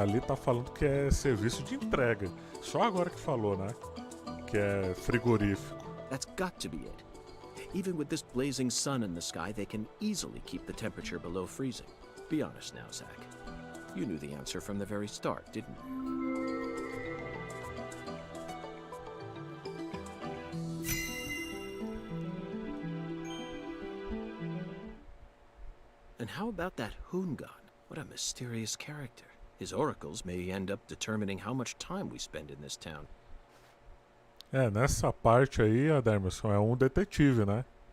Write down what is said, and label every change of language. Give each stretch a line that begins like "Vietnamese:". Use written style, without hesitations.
Portuguese: Ali tá falando que é serviço de entrega. Só agora que falou, né? Que é frigorífico.
English: That's got to be it. Even with this blazing sun in the sky, they can easily keep the temperature below freezing. Be honest now, Zach. You knew the answer from the very start, didn't you? And how about that hoon gun? What a mysterious character. His oracles may end up determining how much time we spend in this town.
Portuguese: É, nessa parte aí, Adermerson, é um detetive, né?